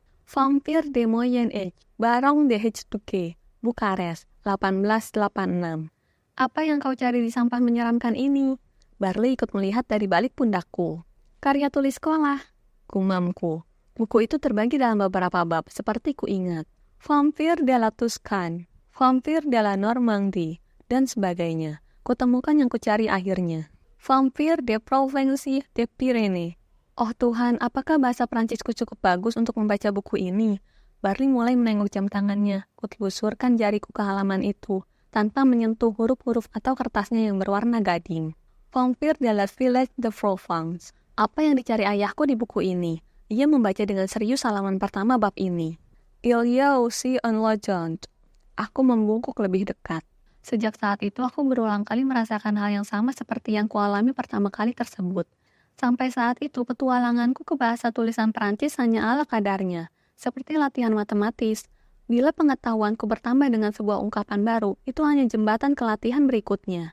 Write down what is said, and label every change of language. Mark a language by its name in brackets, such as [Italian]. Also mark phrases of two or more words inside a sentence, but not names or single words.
[Indonesian] Vampire de Moyen Age, Baron de Hectuke, Bukares, 1886. Apa yang kau cari di sampah menyeramkan ini? Barley ikut melihat dari balik pundakku. Karya tulis sekolah, gumamku. Buku itu terbagi dalam beberapa bab, seperti ku ingat. Vampire de la Tuscan, Vampire de la Normandie, dan sebagainya. Kutemukan yang kucari akhirnya. Vampire de Provence de Pyrénées. Oh Tuhan, apakah bahasa Prancisku cukup bagus untuk membaca buku ini? Barley mulai menengok jam tangannya. Kutelusurkan jariku ke halaman itu, tanpa menyentuh huruf-huruf atau kertasnya yang berwarna gading. Vampire de la Villette de Provence. Apa yang dicari ayahku di buku ini? Ia membaca dengan serius halaman pertama bab ini. [French] Il y a aussi un legend. [Indonesian] Aku membungkuk lebih dekat. Sejak saat itu aku berulang kali merasakan hal yang sama seperti yang kualami pertama kali tersebut. Sampai saat itu petualanganku ke bahasa tulisan Perancis hanya ala kadarnya, seperti latihan matematis. Bila pengetahuanku bertambah dengan sebuah ungkapan baru, itu hanya jembatan ke latihan berikutnya.